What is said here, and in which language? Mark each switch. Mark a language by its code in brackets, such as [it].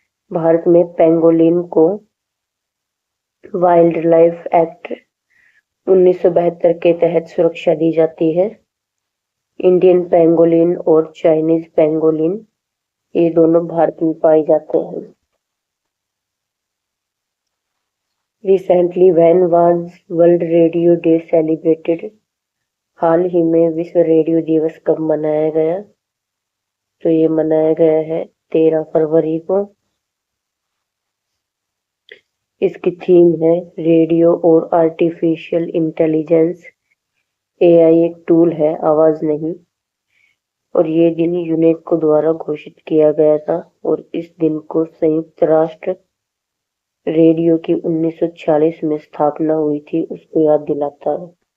[hi] भारत में पेंगोलिन को wild life act 1972 के तहत सुरक्षा दी जाती है। इंडियन पेंगोलिन और चाइनीज पेंगोलिन ये दोनों भारत में पाए जाते हैं। [en] Recently, when was World Radio Day celebrated? [hi] हाल ही में विश्व रेडियो दिवस कब मनाया गया? तो ये मनाया गया है 13 फरवरी को। इसकी थीम है रेडियो और आर्टिफिशियल इंटेलिजेंस। एआई एक टूल है, आवाज नहीं। और ये दिन यूनेस्को द्वारा घोषित किया गया था और इस दिन को संयुक्त राष्ट्र रेडियो की 1946 में स्थापना हुई थी, उसको याद दिलाता है।